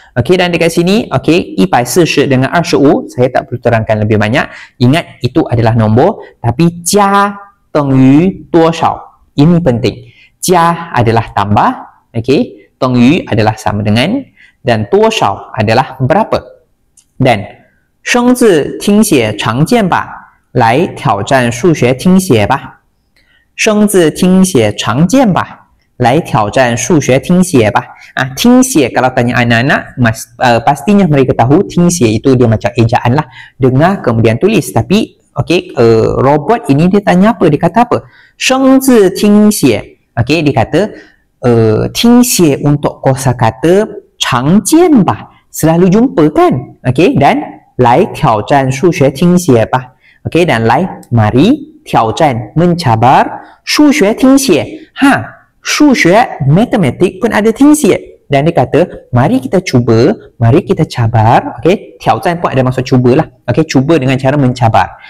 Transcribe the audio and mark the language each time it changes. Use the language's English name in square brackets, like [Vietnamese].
[Malay] Okey, dan dekat sini, okey, 140 dengan 25, saya tak perlu terangkan lebih banyak. Ingat, itu adalah nombor. Tapi, 加等于多少? Ini penting. 加 adalah tambah, okey, 等于 adalah sama dengan, dan 多少 adalah berapa. [Chinese] Dan, 生字听写常见吧，来挑战数学听写吧。生字听写常见吧。来挑战数学听写吧. [Malay] 听写kalau tanya anak-anak, pastinya mereka tahu听写itu dia macam ejaan lah. Dengar kemudian tulis. Tapi, okey, robot ini dia tanya apa? Dia kata apa? [Chinese] 生字听写. [Malay] Okey, dia kata, 听写untuk kosakata 常见吧. Selalu jumpa kan? [Chinese] Okey, dan 来挑战数学听写吧. [Malay] Okey, dan 来, mari, 挑战, mencabar, 数学听写. 数学, matematik pun ada 听写. Dan dia kata, mari kita cuba, mari kita cabar. Okey, 挑战 pun ada maksud cubalah. Okey, cuba dengan cara mencabar.